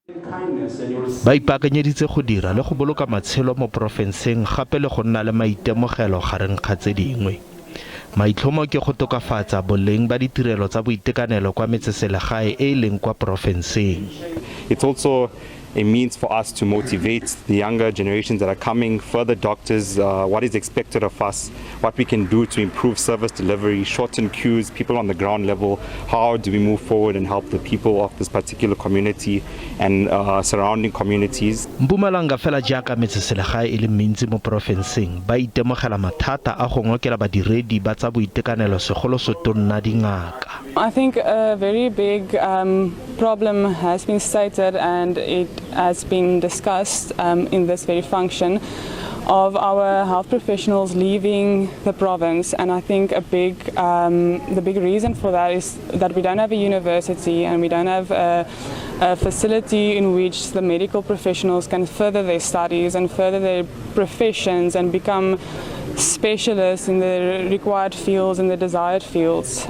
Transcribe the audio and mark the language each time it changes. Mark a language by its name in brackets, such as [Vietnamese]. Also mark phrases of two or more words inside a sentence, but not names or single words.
[Tswana] ba ipaakanyeditse go dira le go boloka matshelo mo porofenseng gape le go nna le maitemogelo gareng ga tse dingwe. Maitlhomo ke go tokafatsa boleng ba ditirelo tsa boitekanelo kwa metse-selegae e leng kwa porofenseng. [English] It's also a means for us to motivate the younger generations that are coming, further doctors, what is expected of us, what we can do to improve service delivery, shorten queues, people on the ground level, how do we move forward and help the people of this particular community and surrounding communities. [Tswana] Mpumalanga fela jaaka metse-selegae e le mentsi mo porofenseng ba itemogela mathata a go ngokela badiredi ba tsa boitekanelo segolo sotonna Dingaka. [English] I think a very big problem has been stated and it has been discussed in this very function of our health professionals leaving the province, and I think the big reason for that is that we don't have a university and we don't have a facility in which the medical professionals can further their studies and further their professions and become specialists in the required fields and the desired fields.